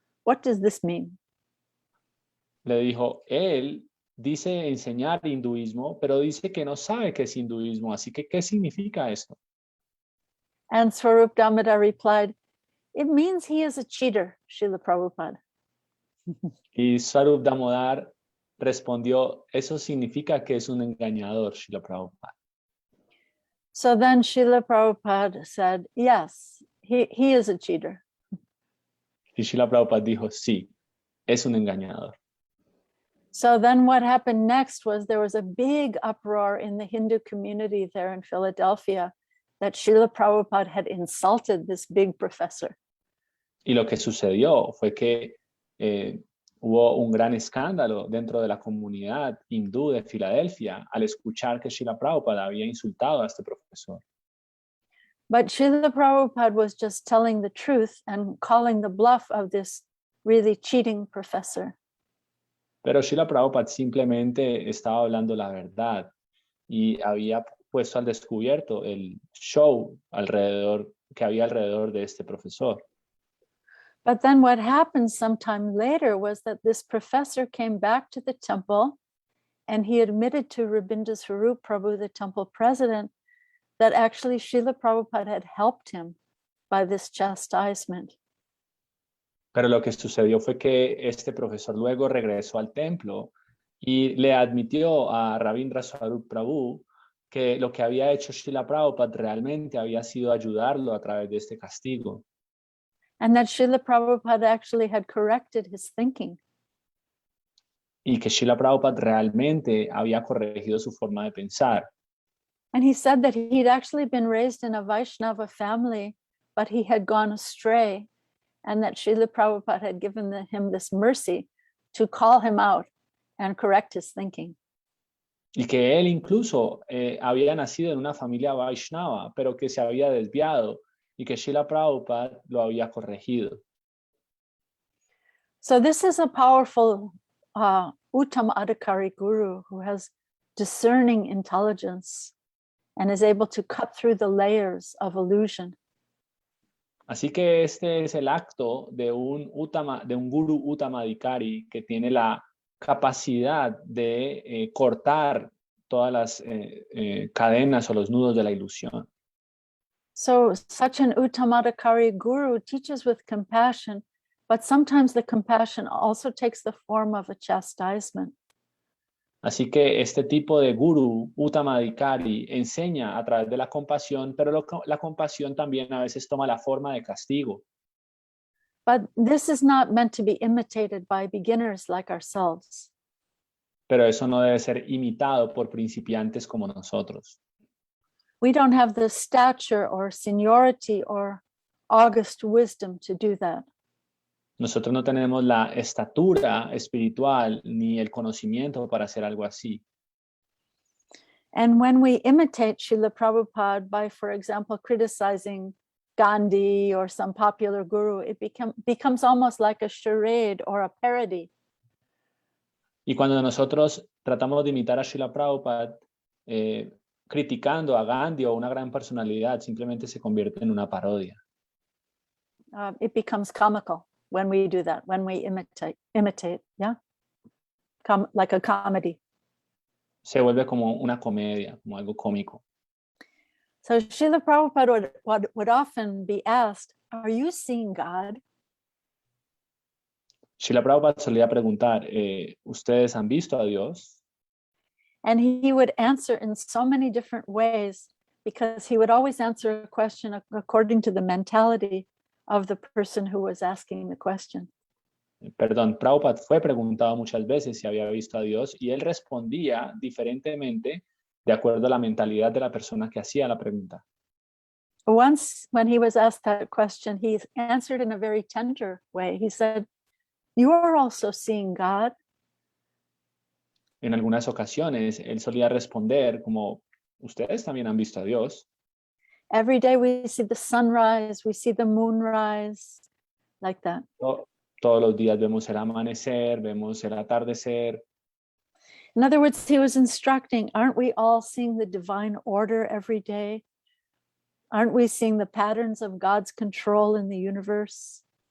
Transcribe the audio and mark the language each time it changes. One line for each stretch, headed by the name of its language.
English: What does this mean?
Spanish: Le dijo, él dice enseñar hinduismo, pero dice que no sabe qué es hinduismo, así que ¿qué significa esto?
English: And Swarup Damodar replied, it means he is a cheater, Srila Prabhupada.
Spanish: Y Swarup Damodar respondió, eso significa que es un engañador, Srila Prabhupada.
English: So then Srila Prabhupada said, yes, he is a cheater.
Spanish: Y Srila Prabhupada dijo, sí, es un engañador.
English: So then what happened next was there was a big uproar in the Hindu community there in Philadelphia that Srila Prabhupada had insulted this big professor.
Spanish: Y lo que sucedió fue que hubo un gran escándalo dentro de la comunidad hindú de Filadelfia al escuchar que Srila Prabhupada había insultado a este profesor.
English: But Srila Prabhupada was just telling the truth and calling the bluff of this really cheating professor.
Spanish: Pero Srila Prabhupada simplemente estaba hablando la verdad y había puesto al descubierto el show que había alrededor de este profesor.
English: But then what happened sometime later was that this professor came back to the temple and he admitted to Rabindranath Swarup Prabhu, the temple president, that actually Srila Prabhupada had helped him by this chastisement.
Spanish: Pero lo que sucedió fue que este profesor luego regresó al templo y le admitió a Rabindranath Swarup Prabhu que lo que había hecho Srila Prabhupada realmente había sido ayudarlo a través de este castigo.
English: And that Srila Prabhupada actually had corrected his thinking.
Spanish: Y que Srila Prabhupada realmente había corregido su forma de pensar.
English: And he said that he'd actually been raised in a Vaishnava family, but he had gone astray, and that Srila Prabhupada had given him this mercy to call him out and correct his thinking.
Spanish: Y que él incluso había nacido en una familia Vaishnava, pero que se había desviado y que Srila Prabhupada lo había corregido.
English: So this is a powerful Uttama Adhikari guru who has discerning intelligence and is able to cut through the layers of illusion.
Spanish: Así que este es el acto de un guru Uttamadhikari que tiene la capacidad de cortar todas las cadenas o los nudos de la ilusión.
English: So such an Uttamadhikari guru teaches with compassion, but sometimes the compassion also takes the form of a chastisement.
Spanish: Así que este tipo de guru Uttamadhikari enseña a través de la compasión, pero la compasión también a veces toma la forma de castigo.
English: But this is not meant to be imitated by beginners like ourselves.
Spanish: Pero eso no debe ser imitado por principiantes como nosotros.
English: We don't have the stature or seniority or august wisdom to do that.
Spanish: Nosotros no tenemos la estatura espiritual ni el conocimiento para hacer algo así.
English: And when we imitate Srila Prabhupada by, for example, criticizing Gandhi or some popular guru, it becomes almost like a charade or a parody.
Spanish: Y cuando nosotros tratamos de imitar a Srila Prabhupada, criticando a Gandhi o una gran personalidad, simplemente se convierte en una parodia.
English: It becomes comical when we do that, when we imitate, yeah? Like a comedy.
Spanish: Se vuelve como una comedia, como algo cómico.
English: So Srila Prabhupada would often be asked, are you seeing God?
Spanish: Srila Prabhupada solía preguntar, ¿ustedes han visto a Dios?
English: And he would answer in so many different ways because he would always answer a question according to the mentality of the person who was asking the question.
Spanish: Perdón, Prabhupada fue preguntado muchas veces si había visto a Dios y él respondía diferentemente de acuerdo a la mentalidad de la persona que hacía la pregunta.
English: Once, when he was asked that question, he answered in a very tender way. He said, "You are also seeing God."
Spanish: En algunas ocasiones, él solía responder como, ¿ustedes también han visto a Dios?
English: Every day we see the sunrise, we see the moonrise, like that.
Spanish: Todos los días vemos el amanecer, vemos el atardecer.
English: In other words, he was instructing, aren't we all seeing the divine order every day? Aren't we seeing the patterns of God's control in the universe?